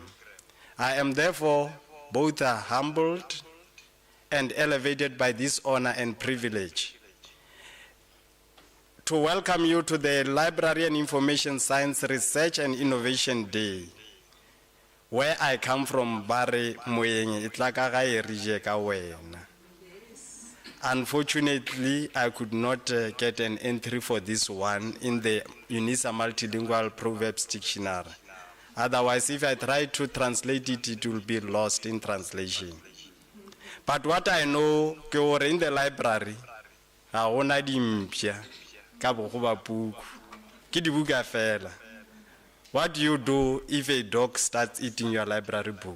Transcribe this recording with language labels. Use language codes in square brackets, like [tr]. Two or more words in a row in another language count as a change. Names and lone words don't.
[en] I am therefore both humbled and elevated by this honor and privilege to welcome you to the Library and Information Science Research and Innovation Day. Where I come from, Bare Moyeng, itlaka rijeka wena. Unfortunately, I could not get an entry for this one in the UNISA Multilingual Proverbs Dictionary. Otherwise, if I try to translate it, it will be lost in translation. But what I know, in the library, what do you do if a dog starts eating your library book?